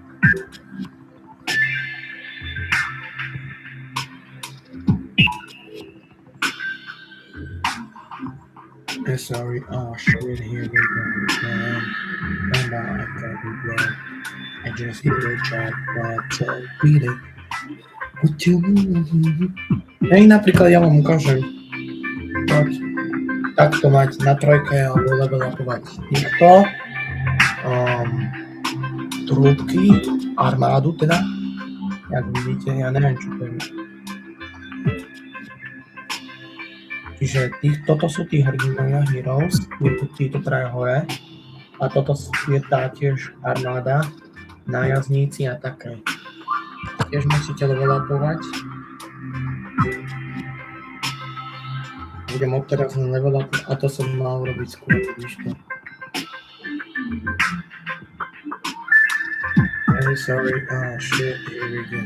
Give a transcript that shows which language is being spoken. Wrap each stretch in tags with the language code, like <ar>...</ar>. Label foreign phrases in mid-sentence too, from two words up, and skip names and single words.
<en>Sorry, oh shit, here we go again. And I got it wrong. I just hit the jackpot, so beat it.</en> <sk>Hej, napríklad ja vám ukážem. Poď takto mať na trojke alebo level upovať týchto trúbky, armádu teda. Jak vidíte, ja neviem čo to je. Čiže toto sú tí hrdinovia, heroes, títo traja hore. A toto je tá tiež armáda, nájazdníci a také. Tiež musíte level upovať. Budem odteraz na</sk> <en>level up</en> <sk>a to som mal robiť skôr, vidíš to.</sk> <en>Hey, sorry, oh shit, here we go.</en>